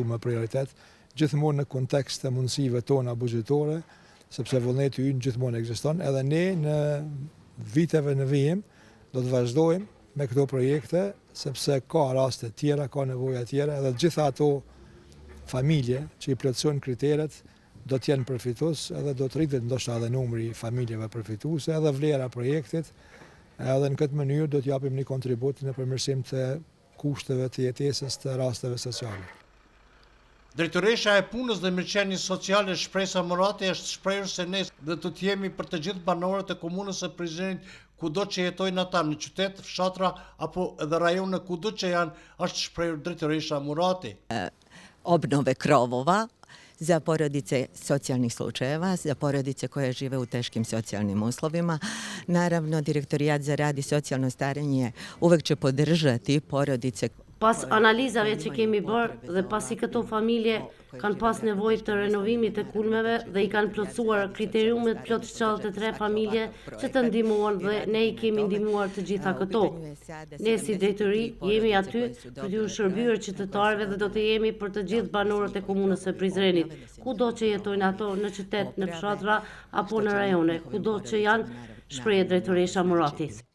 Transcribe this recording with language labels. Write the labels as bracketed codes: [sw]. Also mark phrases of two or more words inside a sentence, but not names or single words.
[sq] me prioritet, gjithmonë në kontekst të mundësive tona buxhetore, sepse vullneti ynë gjithmonë ekziston, edhe ne në viteve në vijim do të vazhdojmë me këto projekte, sepse ka raste tjera, ka nevoja tjera, edhe gjitha ato familje që i plotësojnë kriteret do t'jenë përfitues, edhe do të rritet ndoshta edhe numri i familjeve përfituese, edhe vlera e projektit, edhe në këtë mënyrë do t'japim një kontribut në përmirësim të kushteve të jetesës të rasteve sociale. Drejtoresha e Punës dhe Mirëqenies Sociale Shpresa Murati është shprehur se ne do të jemi për të gjithë banorët e komunës së Prizrenit kudo që jetojnë ata në qytet, fshatra apo edhe rajone kudo që janë, është shprehur drejtoresha Murati. [sr] Obnove krovova za porodice socijalnih slučajeva, za porodice koje žive u teškim socijalnim uslovima. Naravno, Direktorijat za rad i socijalno starenje uvek će podržati porodice. [sq] Pas analizave që kemi bërë dhe pasi këto familje kanë pas nevojë të renovimit të kulmeve dhe i kanë plotësuar kriteriumet plot 73 familje që të ndihmuan dhe ne i kemi ndihmuar të gjitha këto. Ne si drejtori jemi aty për t'u shërbyer qytetarëve dhe do të jemi për të gjithë banorët e komunës së Prizrenit, kudo që jetojnë ato në qytet, në fshatra apo në rajone, kudo që janë, shpreh drejtoresha Murati.